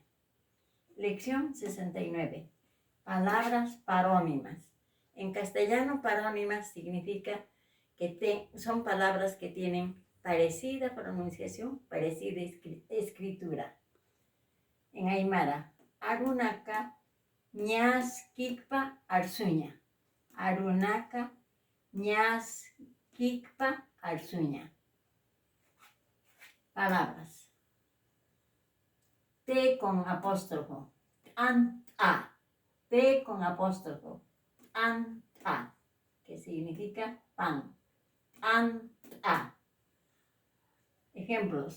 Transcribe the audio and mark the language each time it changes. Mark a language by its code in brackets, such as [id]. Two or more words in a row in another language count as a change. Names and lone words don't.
[es] Lección 69. Palabras parónimas. En castellano, parónimas significa que son palabras que tienen parecida pronunciación, parecida escritura. [ay] En Aymara, Arunaka ñas kikpa arsuña. Arunaka ñas kikpa arsuña. [es] Palabras. T con apóstrofo. Anta. T con apóstrofo. Anta. Que significa pan. Anta. Ejemplos.